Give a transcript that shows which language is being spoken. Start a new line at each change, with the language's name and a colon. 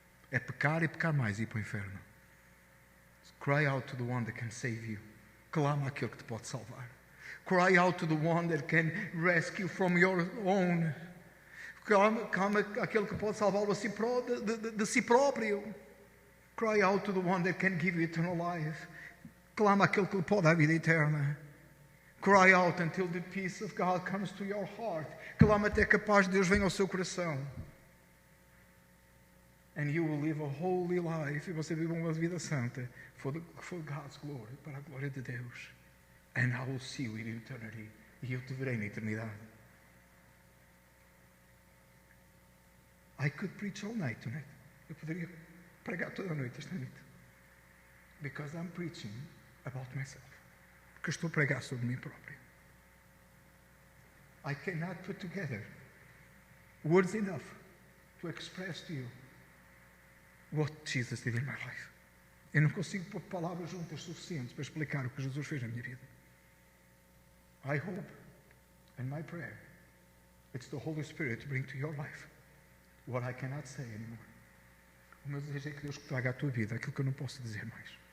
Portuguese: É pecar e pecar mais e ir para o inferno.
English: Cry out to the one that can save you.
Portuguese: Clama àquele que te pode salvar.
English: Cry out to the one that can rescue from your own.
Portuguese: Clama aquele que pode salvá-lo de si próprio.
English: Cry out to the one that can give you eternal life.
Portuguese: Clama aquele que lhe pode dar a vida eterna.
English: Cry out until the peace of God comes to your heart.
Portuguese: Clama até que a paz de Deus venha ao seu coração.
English: And you will live a holy life.
Portuguese: E você vive uma vida santa
English: for God's glory,
Portuguese: para a glória de Deus.
English: And I will see you in eternity.
Portuguese: E eu te verei na eternidade.
English: I could preach all night tonight.
Portuguese: Eu poderia pregar toda a noite esta noite.
English: Because I'm preaching about myself.
Portuguese: Porque eu estou a pregar sobre mim próprio.
English: I cannot put together words enough to express to you what Jesus did in my life.
Portuguese: Eu não consigo pôr palavras juntas suficientes para explicar o que Jesus fez na minha vida.
English: I hope, and my prayer, it's the Holy Spirit to bring to your life what I cannot say anymore.
Portuguese: O meu desejo é que Deus traga à tua vida aquilo que eu não posso dizer mais.